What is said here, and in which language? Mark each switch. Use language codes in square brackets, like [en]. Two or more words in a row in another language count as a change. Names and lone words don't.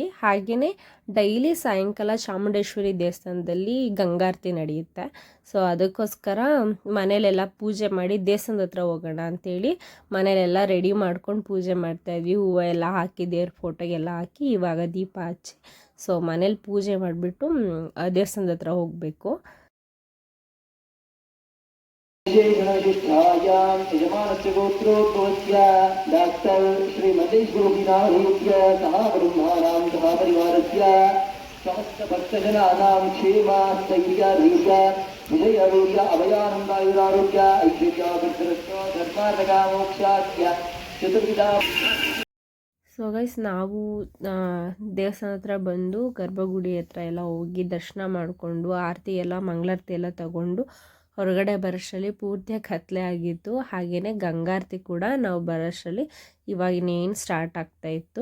[kn] ಹಾಗೆಯೇ ಡೈಲಿ ಸಾಯಂಕಾಲ ಚಾಮುಂಡೇಶ್ವರಿ ದೇವಸ್ಥಾನದಲ್ಲಿ ಗಂಗಾರತಿ ನಡೆಯುತ್ತೆ. ಸೊ ಅದಕ್ಕೋಸ್ಕರ ಮನೇಲೆಲ್ಲ ಪೂಜೆ ಮಾಡಿ ದೇವಸ್ಥಾನದ ಹತ್ರ ಹೋಗೋಣ ಅಂಥೇಳಿ ಮನೇಲೆಲ್ಲ ರೆಡಿ ಮಾಡ್ಕೊಂಡು ಪೂಜೆ ಮಾಡ್ತಾಯಿದ್ವಿ. ಹೂವು ಎಲ್ಲ ಹಾಕಿ ದೇವ್ರ ಫೋಟೋಗೆಲ್ಲ ಹಾಕಿ ಇವಾಗ ದೀಪ ಹಚ್ಚಿ ಸೊ ಮನೇಲಿ ಪೂಜೆ ಮಾಡಿಬಿಟ್ಟು ದೇವಸ್ಥಾನದ ಹತ್ರ ಹೋಗಬೇಕು. [sa] यजमानस्य गोत्रोद्भवस्य डाक्टर् श्रीमतेश गोपीनाथस्य सह ब्रह्माणां सह परिवारस्य समस्त भक्तजनानां क्षेम स्थैर्य धैर्य विजयारोग्य अभयानन्दायुरारोग्य ऐश्वर्याभिवृद्धिरस्य धर्मार्थ चतुर्विधा. [kn] ಸೊ ಗೈಸ್, ನಾವು ದೇವಸ್ಥಾನ ಹತ್ರ ಬಂದು ಗರ್ಭಗುಡಿ ಹತ್ರ ಎಲ್ಲ ಹೋಗಿ ದರ್ಶನ ಮಾಡಿಕೊಂಡು ಆರತಿ ಎಲ್ಲ ಮಂಗಳಾರತಿ ಎಲ್ಲ ತಗೊಂಡು ಹೊರಗಡೆ ಬರೋಷ್ಟರಲ್ಲಿ ಪೂರ್ತಿಯಾಗಿ ಕತ್ಲೆ ಆಗಿತ್ತು. ಹಾಗೆಯೇ ಗಂಗಾರತಿ ಕೂಡ ನಾವು ಬರೋಷ್ಟರಲ್ಲಿ ಇವಾಗಿನೇನು ಸ್ಟಾರ್ಟ್ ಆಗ್ತಾಯಿತ್ತು.